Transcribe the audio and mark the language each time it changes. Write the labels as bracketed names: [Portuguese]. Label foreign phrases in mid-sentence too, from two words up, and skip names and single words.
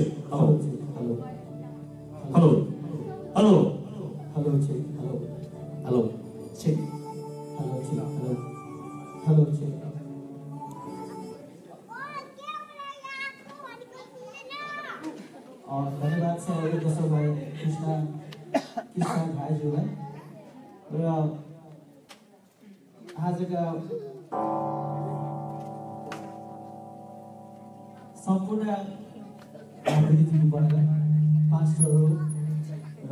[English] Hello, Hello. hello, hello. Hello, check. Hello. Hello. Check. Hello, check. Hello. Hello, check. [Nepali] धन्यवाद छ दर्शकभाइ कृष्ण भाइज्यूलाई र आजका सम्पूर्ण अतिथिहरू बनेर पास्टरहरू